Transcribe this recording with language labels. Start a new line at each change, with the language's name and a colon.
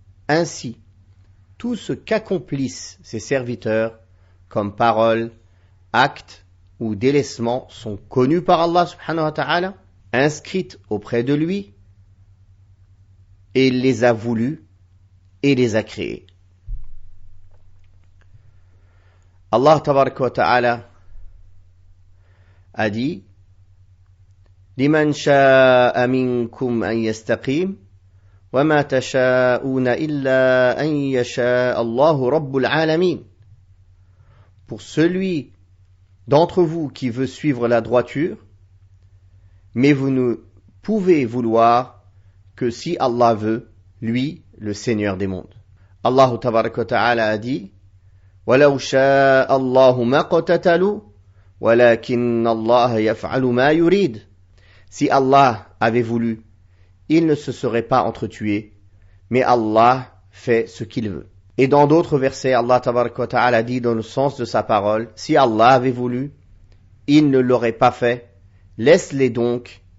French: Ainsi, tout ce qu'accomplissent ses serviteurs comme paroles, actes ou délaissements sont connus par Allah subhanahu wa ta'ala, inscrites auprès de lui, et il les a voulus et les a créés. Allah tabaraka wa ta'ala a dit
Arabic: لمن شاء منكم أن يستقيم وما تشاءون إلا أن يشاء الله رب العالمين.
French: Pour celui d'entre vous qui veut suivre la droiture, mais vous ne pouvez vouloir que si Allah veut, lui, le Seigneur des mondes. Allah tabaraka wa ta'ala a dit
Arabic: وَلَوْ شَاءَ اللَّهُ مَا قَتَتَلُوا وَلَكِنَّ اللَّهَ يَفْعَلُ مَا يُرِيدُ.
French: Si Allah avait voulu, il ne se serait pas entretué, mais Allah fait ce qu'il veut. Et dans d'autres versets, Allah tabaraka wa ta'ala dit dans le sens de sa parole, si Allah avait voulu, il ne l'aurait pas fait, laisse-les donc